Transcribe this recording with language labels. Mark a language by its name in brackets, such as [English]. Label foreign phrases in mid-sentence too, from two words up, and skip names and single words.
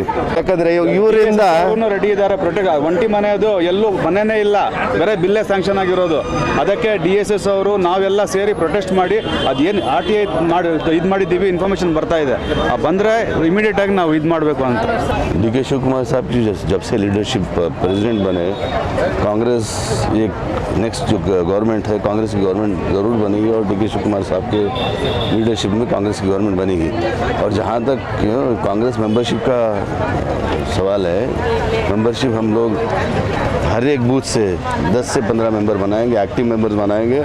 [Kannada] ಯಾಕಂದರೆ ಇವರಿಂದ ರೆಡಿ ಇದ್ದಾರೆ. ಒಂಟಿ ಮನೆಯದು ಎಲ್ಲೂ ಮನೆಯೇ ಇಲ್ಲ, ಬೇರೆ ಬಿಲ್ಲೇ ಸ್ಯಾಂಕ್ಷನ್ ಆಗಿರೋದು. ಅದಕ್ಕೆ DSS ಅವರು ನಾವೆಲ್ಲ ಸೇರಿ ಪ್ರೊಟೆಸ್ಟ್ ಮಾಡಿ ಅದೇನು RTI ಇದು ಮಾಡಿದ್ದೀವಿ. ಇನ್ಫಾರ್ಮೇಷನ್ ಬರ್ತಾ ಇದೆ. ಬಂದರೆ ಇಮಿಡಿಯೇಟ್ ಆಗಿ ನಾವು ಇದು ಮಾಡಬೇಕು ಅಂತ. [Hindi] DK शिवकुमार साहब की जब से [English] leadership president [Hindi] बने, कांग्रेस एक नेक्स्ट जो गवर्नमेंट है, कांग्रेस की गवर्नमेंट ज़रूर बनेगी और DK शिवकुमार साहब के लीडरशिप में कांग्रेस की गवर्नमेंट बनेगी. और जहाँ तक कांग्रेस मेंबरशिप का सवाल है, मेंबरशिप हम लोग हर एक बूथ से 10 से 15 मेंबर बनाएंगे, [English] active members [Hindi] बनाएंगे.